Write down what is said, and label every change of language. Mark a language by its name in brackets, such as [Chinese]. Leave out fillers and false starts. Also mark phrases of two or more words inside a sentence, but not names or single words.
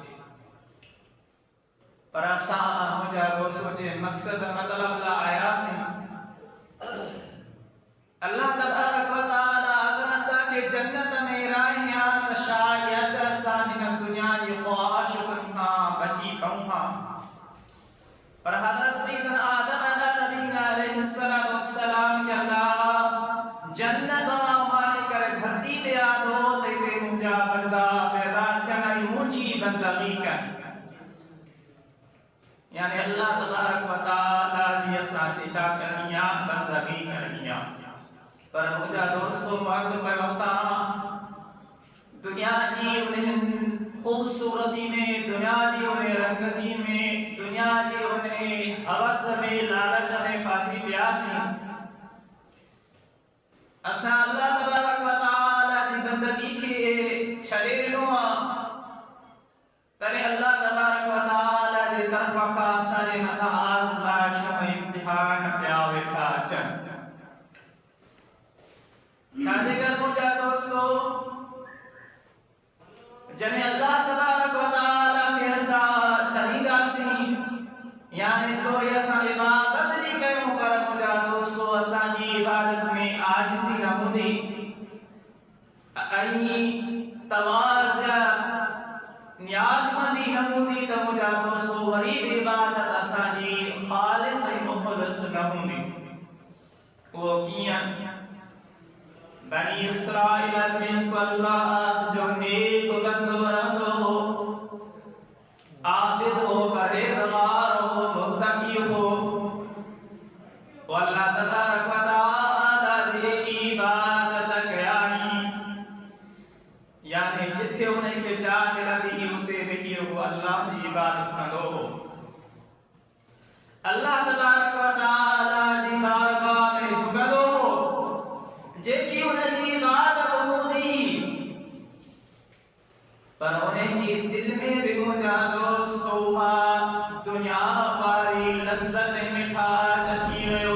[Sindhi] पर असां मुंहिंजा दोस्त जे मक़सद मतिलब लाइ आयासीं। [Arabic] الله تبارك وتعالى [Sindhi] अगर असांखे जन्नत में राहिया त शायद असां हिन दुनिया जी ख़्वाहिशुनि खां बची पऊं हा। पर हज़रत सैयदना आदम नबीना [Arabic] عليه الصلاة والسلام [Sindhi] के अल्लाह जन्नत मां उमारे करे धरती ते आंदो त हिते मुंहिंजा बंदा पैदा थियनि ऐं मुंहिंजी बंदगी कनि, यानी [Arabic] الله تبارك وتعالى [Sindhi] जी असांखे छा करणी आहे, बंदगी करणी आहे। पर मुंहिंजा दोस्तो वक़्तु पियो असां दुनिया जी उन ख़ूबसूरती में, दुनिया जी उन रंगती में, दुनिया जी उन हवस में, लालच में फांसी पियासीं। असां [Arabic] الله تبارك وتعالى [Sindhi] जी बंदगी खे छॾे ॾिनो आहे, तॾहिं [Arabic] الله تبارك وتعالى [Sindhi] जे तरफ़ खां असांजे मथां आज़माइश ऐं इम्तिहान पिया वेठा अचनि। छाजे कर मुंहिंजा दोस्तो जॾहिं [Arabic] الله تبارك وتعالى [Sindhi] खे असां छॾींदासीं, यानी तोरी असां इबादत बि कयूं पर मुंहिंजा दोस्तो असांजी इबादत में आजिज़ी न हूंदी ऐं तवाज़ु न्याज़मंदी न हूंदी त मुंहिंजा दोस्तो वरी बि इबादत असांजी ख़ालिस ऐं मुख़लिस न हूंदी। उहो कीअं? बनी इसराइल में अल्लाह जो नेक बंदो रहंदो, आबिद हो, परहेज़गार हो, मुत्तकी हो, वो [Arabic] الله تبارك وتعالى [Sindhi] जी इबादत कयानी, यानी जिथे उनखे चाह मिलंदी उते वेही हो अल्लाह जी इबादत कंदो हो। [Arabic] الله تبارك وتعالى [Sindhi] जी बारगाह में झुकंदो हो, जेकी उनजी इबादत हूंदी पर उनजी दिल में भी मुंहिंजा दोस्तो दुनिया वारी लज़्ज़त मिठास अची वियो।